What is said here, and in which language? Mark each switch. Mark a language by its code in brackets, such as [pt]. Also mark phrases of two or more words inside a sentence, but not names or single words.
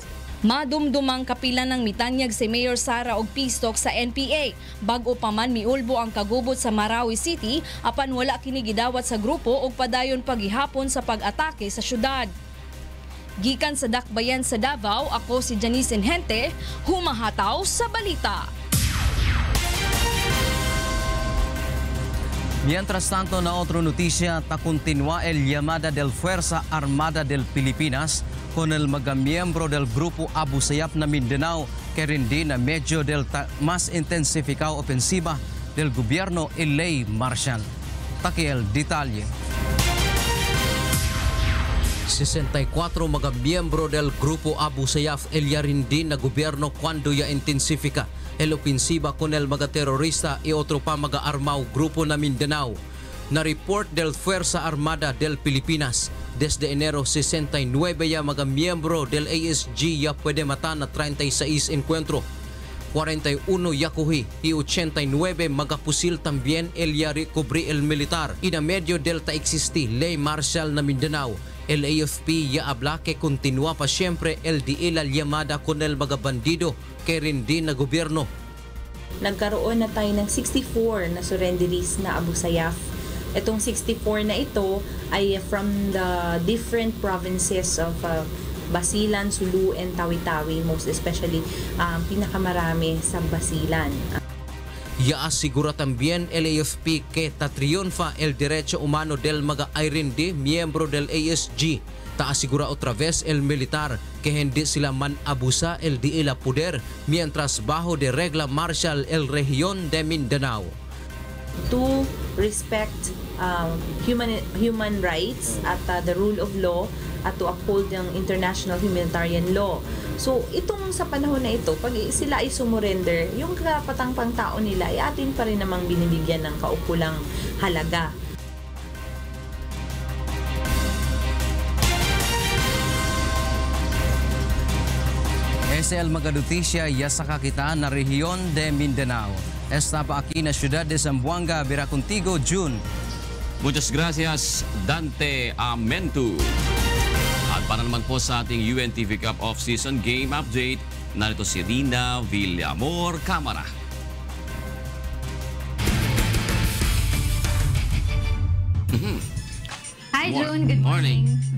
[ceb] Madumdumang kapila ng mitanyag si Mayor Sara og peace talk sa NPA. Bag-o pa man miulbo ang kagubot sa Marawi City, apan wala kini gidawat sa grupo og padayon paghihapon sa pag-atake sa syudad. Gikan sa Dakbayan sa Davao, ako si Janice Inhente, humahataw sa balita. [cbk] Mientras tanto, na otra noticia, continúa el llamada del Fuerza Armada del Pilipinas con el magamiembro del Grupo Abu Sayyaf na Mindanao que rindi na medyo del más intensificado ofensiva del gobierno y ley marcial. Takiel detalye. 64 magamiembro del Grupo Abu Sayyaf el rindi na gobierno cuando ya intensifica el ofensiva con el mga terorista y otro pa mga armao grupo na Mindanao. Na report del Fuerza Armada del Pilipinas, desde enero 69 ya mga miyembro del ASG ya pwede mata na 36 encuentro. 41 ya kuhi y 89 mga pusil también el ya recubrí el militar. Y na medio del ta existi ley marcial na Mindanao. El AFP ya habla que continúa pa siempre el di la llamada con el mga bandido que rindi na gobyerno. [tl] Nagkaroon na tayo ng 64 na surrenderies na Abu Sayyaf. Itong 64 na ito ay [en] from the different provinces of Basilan, Sulu, and Tawi-Tawi, most especially [tl] pinakamarami sa Basilan. [cbk] Ya asegura también el AFP que ta triunfa el derecho humano del mga Irindi, miembro del ASG. Ta asegura otra vez el militar que [tl] hindi sila [cbk] man abusa el di ila poder mientras bajo de regla marcial el región de Mindanao. [en] To respect human rights at the rule of law at to uphold [tl] ang international humanitarian law. So itong sa panahon na ito, pag sila ay sumurrender, yung karapatang pangtao nila ay atin pa rin namang binibigyan ng kaukulang halaga. [cbk] Es el mga noticia ya sa kakitaan na rehiyon de Mindanao. Estaba aquí na ciudad de Zamboanga, Vera contigo, June. Muchas gracias, Dante Amentu. [tl] At para naman po sa ating UNTV Cup Off-Season Game Update, narito si Rina Villamor Camara. [en] Hi, June. Good morning.